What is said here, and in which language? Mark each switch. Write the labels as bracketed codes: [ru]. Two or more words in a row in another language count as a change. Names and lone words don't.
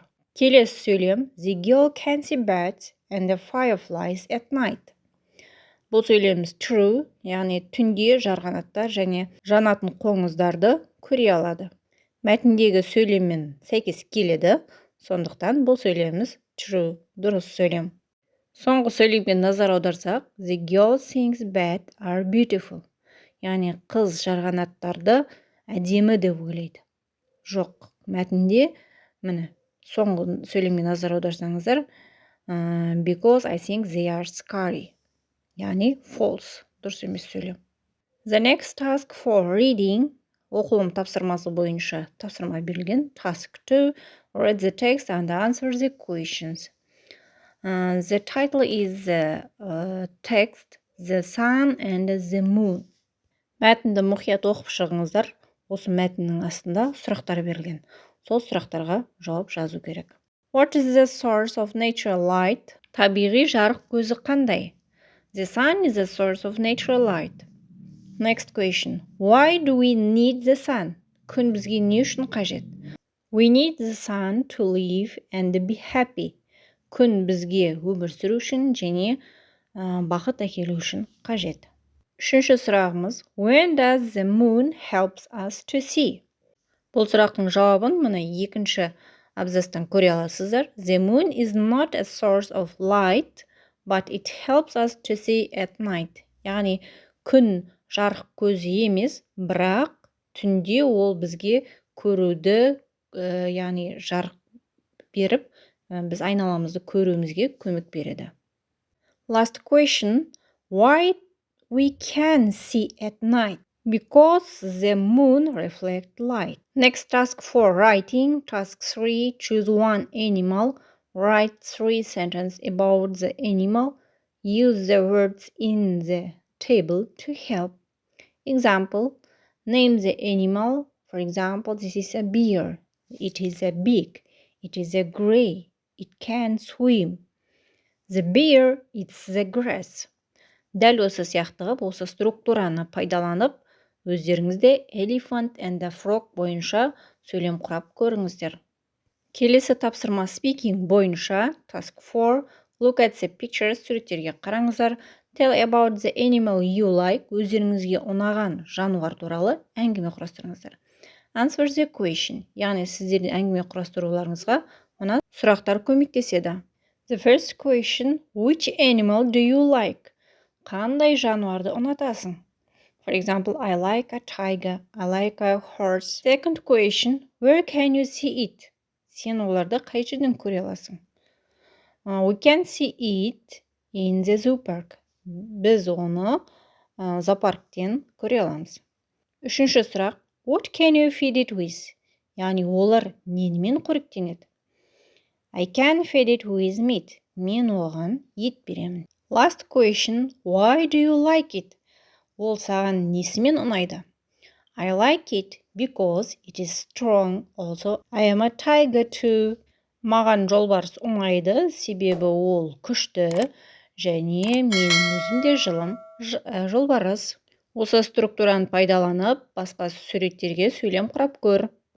[kk] Келесі сөйлем [en] The girl can see bats and the fireflies at night. [kk] Бұл сөйлеміміз true, яғни түнде жарғанаттар және жанатын қоңыздарды көре алады. Мәтіндегі сөйлеммен сәйкес келеді, сондықтан бұл сөйлеміміз true, дұрыс сөйлем. Соңғы сөйлемге назар аударсақ, [en] The girl thinks bats are beautiful. [kk] Яғни қыз жарғанаттарды әдемі деп ойлайды. Жоқ, мәтінде міне соңғы сөйлемге назар аударсаңыздар, [en] because I think they are scary. [kk] Яғни false, дұрыс емес сөйлем. [en] The next task for reading, [kk] оқылым тапсырмасы бойынша тапсырма берілген. [en] Task 2, read the text and answer the questions. The title is the text, the sun and the moon. [kk] Мәтінді мұқият оқып шығыңыздар. Осы мәтіннің астында сұрақтар берілген. Сол сұрақтарға жауап жазу керек. [en] What is the source of natural light? [kk] Табиғи жарық көзі қандай? [en] The sun is the source of natural light. Next question. Why do we need the sun? [kk] Күн бізге не үшін қажет? [en] We need the sun to live and be happy. [kk] Күн бізге өмір сүру үшін және бақыт әкелу үшін қажет. Үшінші сұрағымыз. [en] When does the moon helps us to see? [kk] Бұл сұрақтың жауабын мына екінші абзацтан көре аласыздар. [en] The moon is not a source of light, but it helps us to see at night. [kk] Яғни күн жарық көзі емес, бірақ түнде ол бізге көруді, яғни жарық беріп, біз айналамызды көруімізге көмек береді. [en] Last question. Why we can see at night? Because the moon reflects light. Next task 4, writing. Task 3, choose one animal. Write 3 sentences about the animal. Use the words in the table to help. Example, name the animal. For example, this is a bear. It is a big. It is a gray. It can swim. The bear eats the grass. [kk] Дәл осы сияқты қылып, осы структураны пайдаланып, өздеріңізде [en] elephant and the frog [kk] бойынша сөйлем құрап көріңіздер. Келесі тапсырма [en] speaking бойынша task 4, look at the pictures, [kk] суреттерге қараңыздар. [en] Tell about the animal you like, [kk] өздеріңізге ұнаған жануар туралы әңгіме құрастырыңыздар. [en] Answer the question, [kk] яғни сіздердің әңгіме құрастыруларыңызға мына сұрақтар көмектеседі. [en] The first question, which animal do you like? [kk] Қандай жануарды ұнатасың? [en] For example, I like a tiger, I like a horse. Second question, where can you see it? [kk] Сен оларды қай жерден көре аласың? [en] We can see it in the zoo park. [kk] Біз оны зоопарктен көре аламыз. Үшінші сұрақ, [en] what can you feed it with? [kk] Яғни олар немен қоректенеді? [en] I can feed it with meat. [kk] Мен оған ет беремін. [en] Last question, why do you like it? [kk] Ол саған несімен ұнайды? [en] I like it because it is strong. Also, I am a tiger too. [kk] Маған жолбарыс ұнайды, себебі ол күшті, және мен өзім де жолбарыс. Осы структураны пайдаланып, басқа суреттерге сөйлем құрап көр.